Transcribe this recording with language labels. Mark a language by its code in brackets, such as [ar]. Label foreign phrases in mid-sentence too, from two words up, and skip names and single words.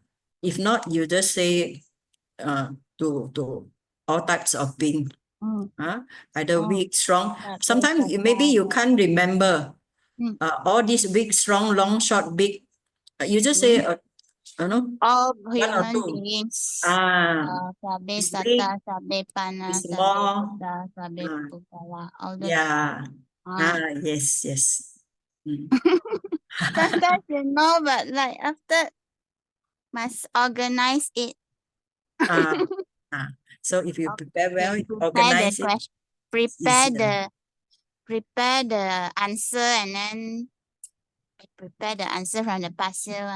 [en] If not, you just say to all types of being. Either weak, strong. Sometimes maybe you can't remember all these weak, strong, long, short, big. You just say All one or human two. beings. Sabe It's big, [pi] sata, sabe pana, [en] it's sabe small. [pi] buddha, sabe pugala. [en] All the Yes. Sometimes you know, but like after must organize it. Ah, so if you prepare well, Okay, prepare the organize it, question, it's easier. prepare the answer, and then prepare the answer from the past year one.